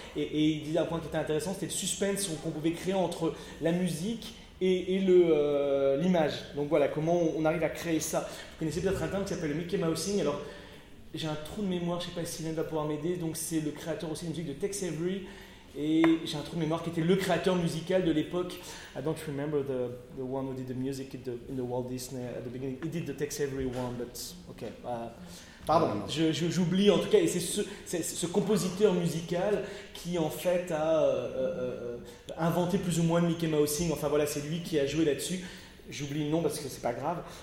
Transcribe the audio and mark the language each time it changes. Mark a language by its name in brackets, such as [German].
[French] Et il disait un point qui était intéressant, c'était le suspense qu'on pouvait créer entre la musique et l'image. Donc voilà, comment on arrive à créer ça. Vous connaissez peut-être un terme qui s'appelle le Mickey Mousing. Alors j'ai un trou de mémoire, je ne sais pas si Sylvain va pouvoir m'aider. Donc c'est le créateur aussi de musique de Tex Avery. Et j'ai un trou de mémoire qui était le créateur musical de l'époque. [English] I don't remember the one who did the music in the Walt Disney at the beginning. He did the Tex Avery one, but okay. [French] Pardon, j'oublie en tout cas. Et c'est ce compositeur musical qui en fait a inventé plus ou moins le Mickey Mousing. Enfin voilà, c'est lui qui a joué là-dessus. J'oublie le nom parce que c'est pas grave.